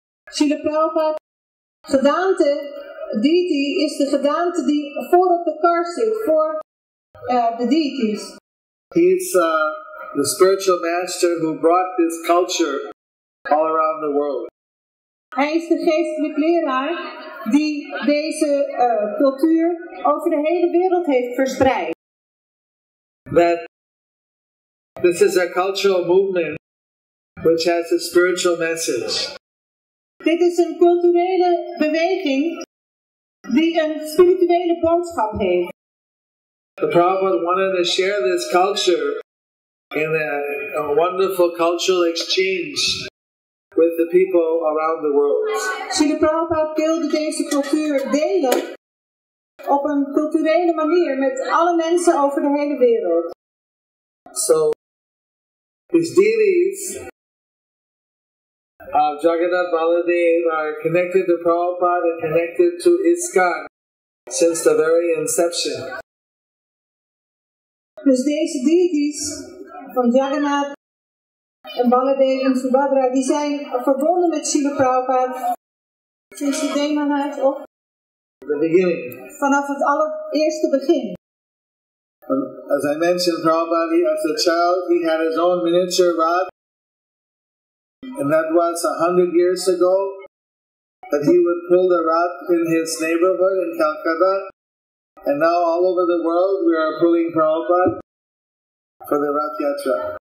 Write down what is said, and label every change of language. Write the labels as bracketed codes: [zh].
[nl] Srila Prabhupada gedaante, deity, is de gedaante die voor op de kar zit, voor the deities. [en] He's the spiritual master who brought this culture all around the world. [nl] Hij is de geestelijke leraar die deze cultuur over de hele wereld heeft verspreid. [en] That this is a cultural movement which has a spiritual message. [nl] Dit is een culturele beweging die een spirituele boodschap heeft. [en] The Prabhupada wanted to share this culture in a wonderful cultural exchange with the people around the world. [nl] Srila Prabhupada wilde deze cultuur delen op een culturele manier met alle mensen over de hele wereld. [en] So, these deities of Jagannath Baladev are connected to Prabhupada and connected to ISKCON since the very inception. [nl] Dus deze deities van Jagannath en Baladev en Subhadra, die zijn verbonden met Srila Prabhupada sinds de demonheid of [en] The beginning. [nl] vanaf het allereerste begin. [en] As I mentioned, Prabhupada, as a child, he had his own miniature rod, and that was 100 years ago, that he would pull the rod in his neighborhood in Calcutta, and now all over the world we are pulling Prabhupada for the Rath Yatra.